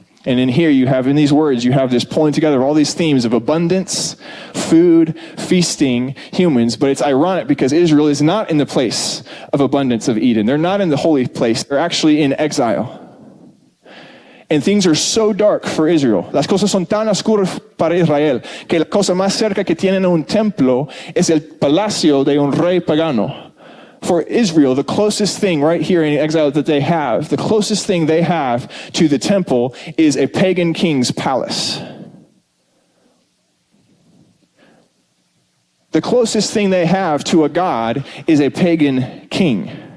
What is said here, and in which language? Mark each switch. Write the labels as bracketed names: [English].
[English] And in here you have, in these words, you have this pulling together of all these themes of abundance, food, feasting, humans. But it's ironic because Israel is not in the place of abundance of Eden. They're not in the holy place. They're actually in exile. And things are so dark for Israel. [Spanish] Las cosas son tan oscuras para Israel que la cosa más cerca que tienen a un templo es el palacio de un rey pagano. [English] For Israel, the closest thing right here in exile that they have, the closest thing they have to the temple is a pagan king's palace. The closest thing they have to a god is a pagan king.